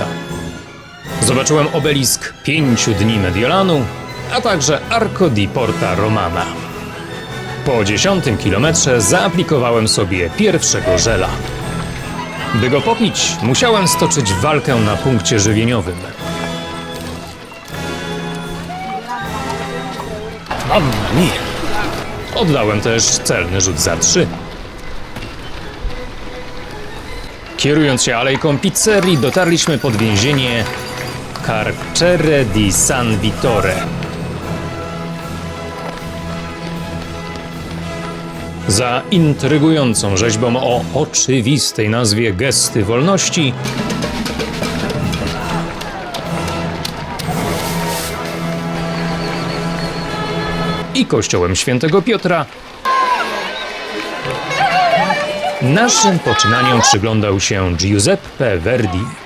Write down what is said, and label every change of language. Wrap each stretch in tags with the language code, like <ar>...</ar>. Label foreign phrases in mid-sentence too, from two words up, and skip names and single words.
<pl>Zobaczyłem obelisk 5 dni Mediolanu, a także Arco di Porta Romana. Po 10 kilometrze zaaplikowałem sobie pierwszego żela. By go popić, musiałem stoczyć walkę na punkcie żywieniowym.</pl> <it>Mamma mia!</it> <pl>Oddałem też celny rzut za 3. Kierując się alejką pizzerii, dotarliśmy pod więzienie Carcere di San Vittore. Za intrygującą rzeźbą o oczywistej nazwie Gesty Wolności i kościołem Świętego Piotra naszym poczynaniom przyglądał się Giuseppe Verdi.</pl>